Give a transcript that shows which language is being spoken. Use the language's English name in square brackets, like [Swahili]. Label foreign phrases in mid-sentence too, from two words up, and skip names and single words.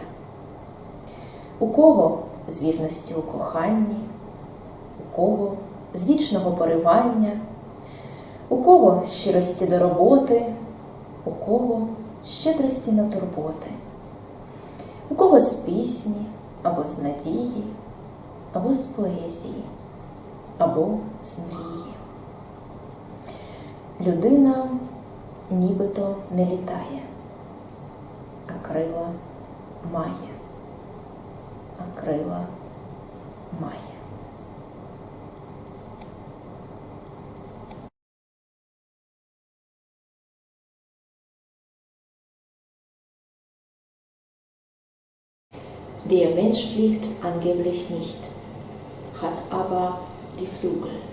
[Ukrainian] У кого з вірності у коханні, у кого з вічного поривання, у кого з щирості до роботи, у кого з щедрості на турботи, у кого з пісні, або з надії, або з поезії, або з мрії. Людина нібито не літає, а крила має, а крила має. [German] Der Mensch fliegt angeblich nicht, hat aber die Flügel.